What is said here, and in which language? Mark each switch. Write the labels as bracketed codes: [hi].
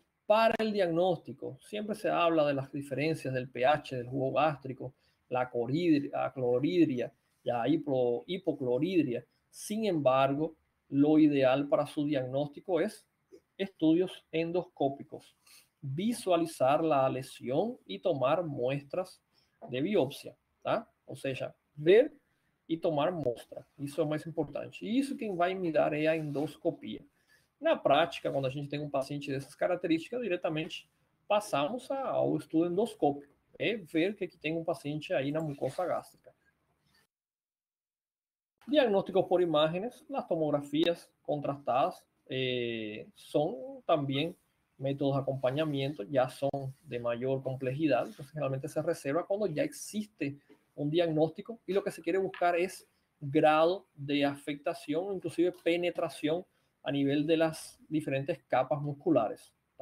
[es] Para el diagnóstico, siempre se habla de las diferencias del pH del jugo gástrico, la cloridria, la hipocloridria. Sin embargo, lo ideal para su diagnóstico es estudios endoscópicos, visualizar la lesión y tomar muestras de biopsia, tá? [pt] Ou seja, ver e tomar mostra. Isso é o mais importante. E isso quem vai me dar é a endoscopia. Na prática, quando a gente tem um paciente dessas características, diretamente passamos ao estudo endoscópico, é ver o que tem um paciente aí na mucosa gástrica. [es] Diagnóstico por imágenes, las tomografías contrastadas son también métodos de acompañamiento, ya son de mayor complejidad, entonces generalmente se reserva cuando ya existe un diagnóstico y lo que se quiere buscar es grado de afectación, inclusive penetración a nivel de las diferentes capas musculares.